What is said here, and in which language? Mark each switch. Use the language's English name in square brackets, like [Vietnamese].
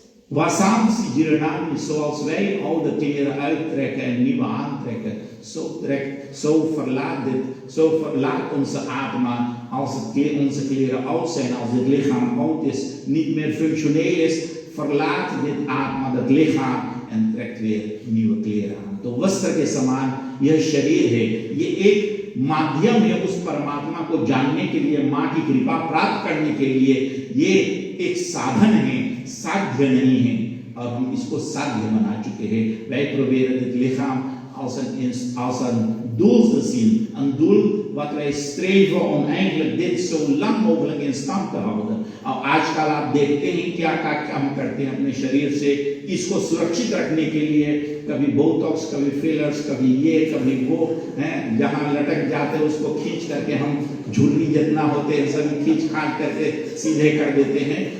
[Sanskrit] Wasansi jirnaani, [Dutch] zoals wij oude kleren uittrekken en nieuwe aantrekken, zo verlaat onze atma als onze kleren oud zijn, als het lichaam oud is, niet meer functioneel is, verlaat dit atma dat lichaam en trekt weer nieuwe kleren aan. [Hindi] तो वस्त्र के समान यह शरीर है, ये एक माध्यम है उस परमात्मा को जानने के लिए, माँ की कृपा प्राप्त करने के लिए। ये एक साधन है, साध्य नहीं है, और हम इसको साध्य बना चुके हैं। [Dutch] Wij proberen dit lichaam als een doel te zien, een doel wat wij streven om eigenlijk dit zo lang mogelijk in stand te houden। [Hindi] और आजकल आप देखते हैं क्या हम करते हैं अपने शरीर से इसको सुरक्षित रखने के लिए, कभी बोटॉक्स, कभी फिलर्स, कभी ये कभी वो, हैं जहां लटक जाते हैं उसको खींच करके हम झुर्री जितना होते हैं सभी खींच खांच करके सीधे कर देते हैं।